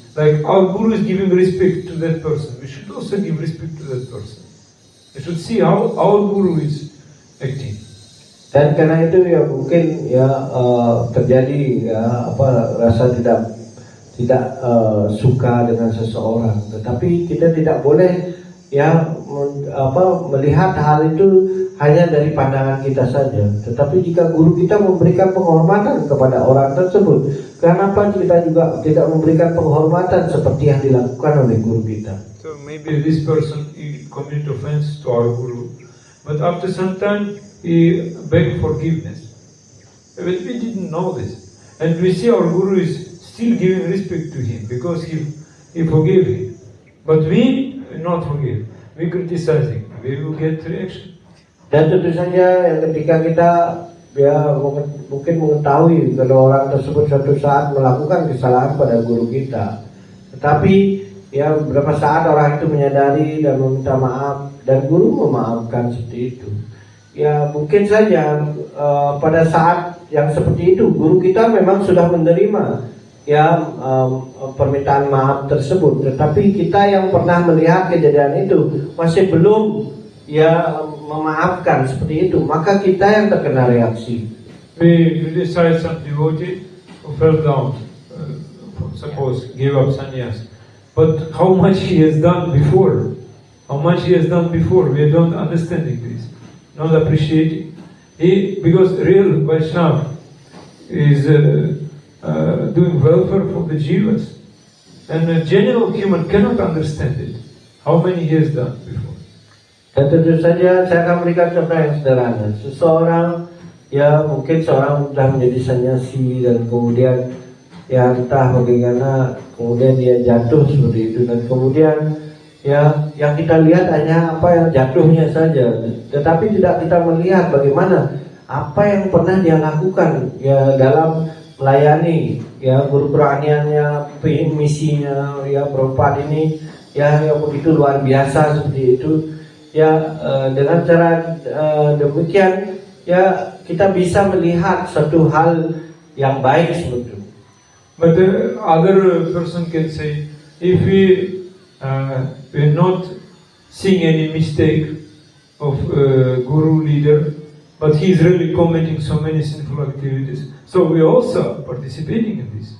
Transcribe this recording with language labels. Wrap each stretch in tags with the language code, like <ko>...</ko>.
<en>Like our Guru is giving respect to that person, we should also give respect to that person. We should see how our Guru is acting.</en> <id>Dan karena itu ya mungkin ya terjadi ya rasa tidak suka dengan seseorang, tetapi kita tidak boleh ya melihat hal itu hanya dari pandangan kita saja. Tetapi jika guru kita memberikan penghormatan kepada orang tersebut, kenapa kita juga tidak memberikan penghormatan seperti yang dilakukan oleh guru kita?</id> <en>So maybe this person he committed offense to our Guru, but after some time he begged forgiveness. But we didn't know this, and we see our Guru is still giving respect to him because he forgave him. But we not forgive, we criticizing, we will get reaction.</en> <id>Dan tentu saja yang ketika kita ya mungkin mengetahui kalau orang tersebut suatu saat melakukan kesalahan pada guru kita, tetapi ya beberapa saat orang itu menyadari dan meminta maaf dan guru memaafkan seperti itu. Ya mungkin saja pada saat yang seperti itu guru kita memang sudah menerima ya permintaan maaf tersebut, tetapi kita yang pernah melihat kejadian itu masih belum ya memaafkan seperti itu, maka kita yang terkena reaksi.</id> <en>We criticize some devotee who fell down, suppose gave up sannyas, but how much he has done before, we don't understanding this, not appreciating. Because real Vaishnava is doing welfare for the jivas, and a general human cannot understand it. How many he has done before?</en> <id>Dan tentu saja saya akan memberikan contoh yang sederhana. Seseorang ya mungkin seorang sudah menjadi sannyasi dan kemudian ya entah bagaimana kemudian dia jatuh seperti itu, dan kemudian ya yang kita lihat hanya apa yang jatuhnya saja, tetapi tidak kita melihat bagaimana apa yang pernah dia lakukan ya dalam melayani ya guru keraniannya, misinya ya Prabhupada ini ya yang begitu luar biasa seperti itu ya. Dengan cara demikian ya kita bisa melihat satu hal yang baik seperti itu.</id> <en>But the other person can say, if we're not seeing any mistake of guru leader, but he is really committing so many sinful activities, so we also participating in this.</en>